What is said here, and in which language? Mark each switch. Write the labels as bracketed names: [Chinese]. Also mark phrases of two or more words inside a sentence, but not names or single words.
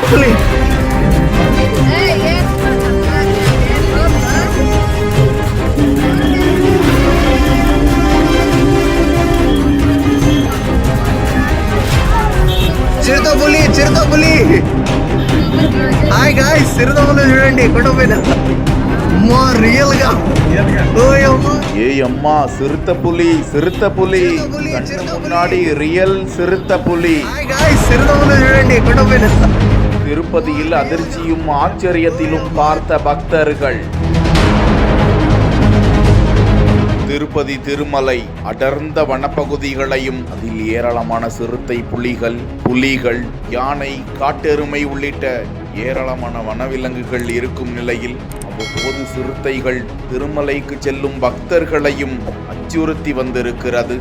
[Tamil] புலி. [Telugu] చిరుతపులి చిరుతపులి. [English] hi guys, [Telugu] చిరుతపులి చూడండి కొండపైన. అమ్మా రియల్ గా. ఏ అమ్మా [Tamil] சிறுத்தைப்புலி சிறுத்தைப்புலி முன்னாடி ரியல் சிறுத்தைப்புலி. [English] hi guys, [Telugu] చిరుతపులి చూడండి కొండపైన. [Tamil] திருப்பதியில் அதிர்ச்சியும் ஆச்சரியத்திலும் பார்த்த பக்தர்கள். திருப்பதி திருமலை அடர்ந்த வனப்பகுதிகளையும் அதில் ஏராளமான சிறுத்தை புலிகள் யானை காட்டெருமை உள்ளிட்ட ஏராளமான வனவிலங்குகள் இருக்கும் நிலையில் அவ்வப்போது சிறுத்தைகள் திருமலைக்கு செல்லும் பக்தர்களையும் அச்சுறுத்தி வந்திருக்கிறது.